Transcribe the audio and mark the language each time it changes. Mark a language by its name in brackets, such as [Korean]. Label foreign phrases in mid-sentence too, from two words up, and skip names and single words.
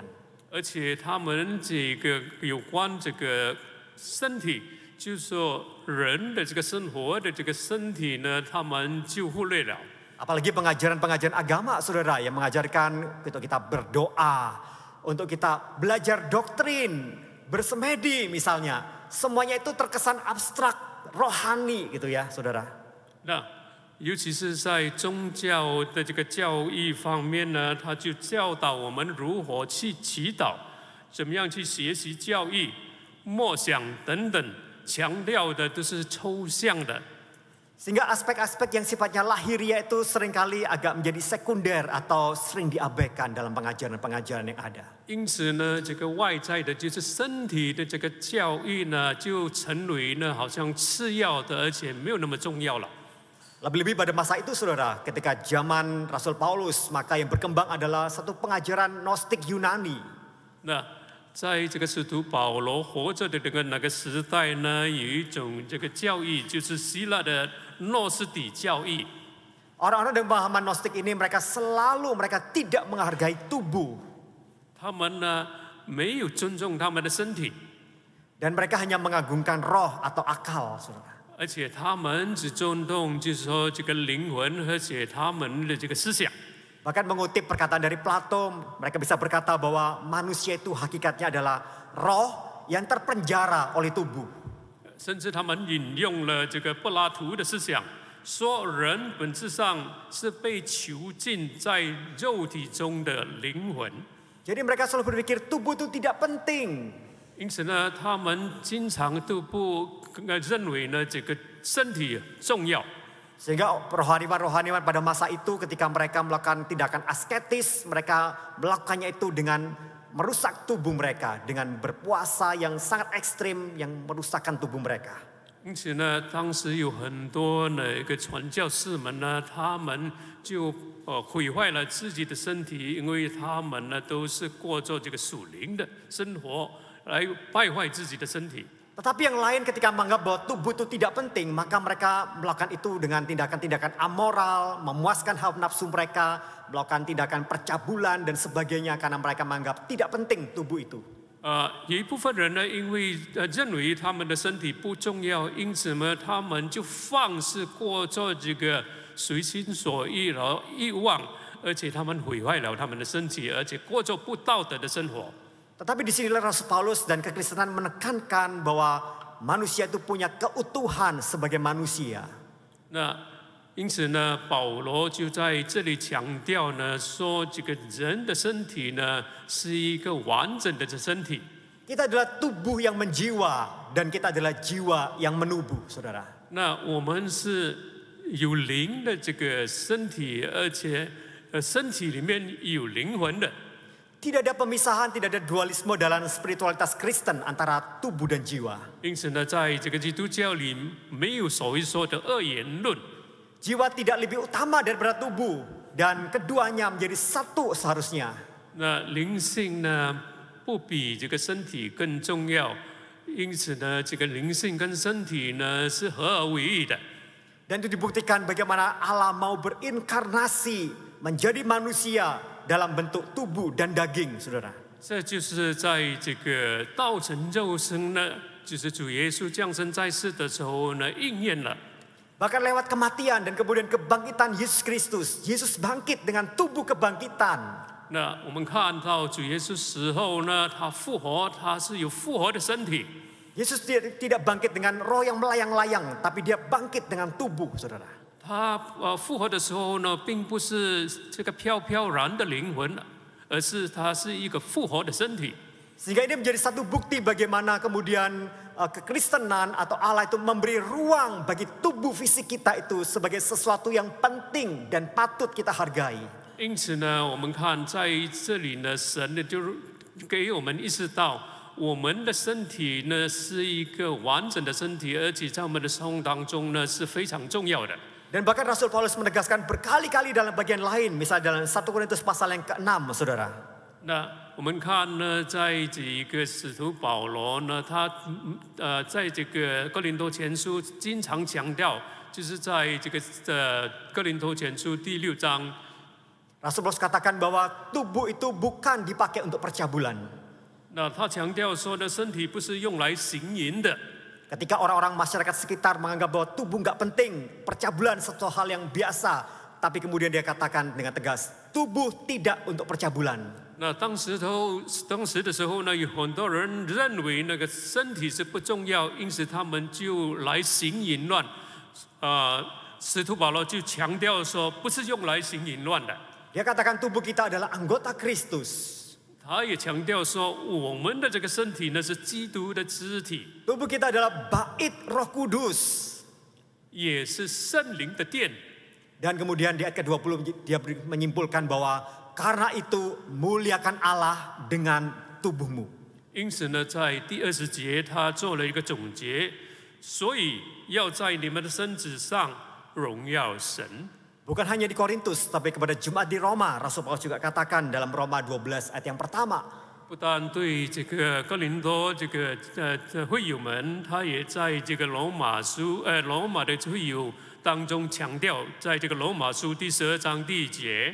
[Chinese] 而且他们这个有关这个身体，就是说人的这个生活的这个身体呢，他们就忽略了。 [Indonesian] Apalagi pengajaran-pengajaran agama, saudara, yang mengajarkan untuk kita berdoa, untuk kita belajar doktrin, bersemedi misalnya. Semuanya itu terkesan abstrak, rohani gitu ya, saudara. [Chinese] 那尤其是在宗教的这个教义方面呢，他就教导我们如何去祈祷，怎么样去学习教义、默想等等，强调的都是抽象的。 [Indonesian] Sehingga aspek-aspek yang sifatnya lahiriah itu seringkali agak menjadi sekunder atau sering diabaikan dalam pengajaran-pengajaran yang ada. [Chinese] 因此呢，这个外在的就是身体的这个教义呢，就成为呢好像次要的，而且没有那么重要了。 [Indonesian] Lebih-lebih pada masa itu, saudara, ketika zaman Rasul Paulus, maka yang berkembang adalah satu pengajaran Gnostik Yunani. [Chinese] 那在这个使徒保罗活着的那个时代呢，有一种这个教义，就是希腊的诺斯底教义。 [Indonesian] Orang-orang dengan pemahaman Gnostik ini mereka tidak menghargai tubuh. [Chinese] 他们呢没有尊重他们的身体， [Indonesian] Dan mereka hanya mengagungkan roh atau akal, saudara. [Chinese] 而且他们只尊重就是说这个灵魂，而且他们的这个思想。 [Indonesian] Bahkan mengutip perkataan dari Plato, mereka bisa berkata bahwa manusia itu hakikatnya adalah roh yang terpenjara oleh tubuh. [Chinese] 甚至他们引用了这个柏拉图的思想，说人本质上是被囚禁在肉体中的灵魂。 [Indonesian] Jadi mereka selalu berpikir tubuh itu tidak penting. [Chinese] 因此呢，他们经常都不认为呢这个身体重要。 [Indonesian] Sehingga rohaniwan-rohaniwan pada masa itu ketika mereka melakukan tindakan asketis, mereka melakukannya itu dengan merusak tubuh mereka, dengan berpuasa yang sangat ekstrim yang merusakkan tubuh mereka. [Chinese] 因此呢，当时有很多一个传教士们呢，他们就毁坏了自己的身体，因为他们呢都是过着这个属灵的生活，来败坏自己的身体。 [Indonesian] Tetapi yang lain ketika menganggap bahwa tubuh itu tidak penting, maka mereka melakukan itu dengan tindakan-tindakan amoral, memuaskan hawa nafsu mereka, melakukan tindakan percabulan dan sebagainya karena mereka menganggap tidak penting tubuh itu. [Chinese] 有一部分人呢，因为认为他们的身体不重要，因此呢，他们就放肆过着这个随心所欲然后欲望，而且他们毁坏了他们的身体，而且过着不道德的生活。 [Indonesian] Tetapi di sinilah Rasul Paulus dan kekristenan menekankan bahwa manusia itu punya keutuhan sebagai manusia. [Chinese] 那因此呢，保罗就在这里强调呢，说这个人的身体呢是一个完整的身体。 [Indonesian] Kita adalah tubuh yang menjiwa dan kita adalah jiwa yang menubuh, saudara. [Chinese] 那我们是有灵的这个身体，而且身体里面有灵魂的。 [Indonesian] Tidak ada pemisahan, tidak ada dualisme dalam spiritualitas Kristen antara tubuh dan jiwa. [Chinese] 因此呢，在这个基督教里没有所谓说的二元论。 [Indonesian] Jiwa tidak lebih utama daripada tubuh dan keduanya menjadi satu seharusnya. [Chinese] 那灵性呢，不比这个身体更重要，因此呢，这个灵性跟身体呢是合而为一的。 [Indonesian] Dan itu dibuktikan bagaimana Allah mau berinkarnasi menjadi manusia dalam bentuk tubuh dan daging, saudara. [Chinese] 这就是在这个道成肉身呢，就是主耶稣降生在世的时候呢，应验了。 [Indonesian] Bahkan lewat kematian dan kemudian kebangkitan Yesus Kristus, Yesus bangkit dengan tubuh kebangkitan. [Chinese] 那我们看到主耶稣死后呢，他复活，他是有复活的身体。 [Indonesian] Yesus tidak bangkit dengan roh yang melayang-layang, tapi dia bangkit dengan tubuh, saudara. [Chinese] 他复活的时候呢，并不是这个飘飘然的灵魂，而是他是一个复活的身体。 [Indonesian] Sehingga ini menjadi satu bukti bagaimana kemudian kekristenan atau Allah itu memberi ruang bagi tubuh fisik kita itu sebagai sesuatu yang penting dan patut kita hargai. [Chinese] 因此呢，我们看在这里呢，神呢就给我们意识到，我们的身体呢是一个完整的身体，而且在我们的生活当中呢是非常重要的。 [Indonesian] Dan bahkan Rasul Paulus menegaskan berkali-kali dalam bagian lain, misalnya dalam 1 Korintus pasal yang ke-6, saudara. [Chinese] 那我们看呢，在这一个使徒保罗呢，他在这个哥林多前书经常强调，就是在这个哥林多前书第6章。 [Indonesian] Rasul Paulus katakan bahwa tubuh itu bukan dipakai untuk percabulan. [Chinese] 那他强调说呢，身体不是用来行淫的。 [Indonesian] Ketika orang-orang masyarakat sekitar menganggap bahwa tubuh nggak penting, percabulan suatu hal yang biasa, tapi kemudian dia katakan dengan tegas, tubuh tidak untuk percabulan. [Chinese] 那当时的时候呢，有很多人认为那个身体是不重要，因此他们就来行淫乱。使徒保罗就强调说，不是用来行淫乱的。 [Indonesian] Dia katakan tubuh kita adalah anggota Kristus. [Chinese] 他也强调说，我们的这个身体呢是基督的肢体， [Indonesian] Tubuh kita adalah bait Roh Kudus. [Chinese] 也是圣灵的殿。 [Indonesian] Dan kemudian di ayat ke-20 dia menyimpulkan bahwa karena itu muliakan Allah dengan tubuhmu. [Chinese] 因此呢，在第20节他做了一个总结，所以要在你们的身子上荣耀神。 [Indonesian] Bukan hanya di Korintus, tapi kepada Jemaat di Roma, Rasul Paulus juga katakan dalam Roma 12 ayat yang pertama. [Chinese] 不但对这个哥林多这个会友们，他也在这个罗马的会友当中强调，在这个罗马书第12章第1节。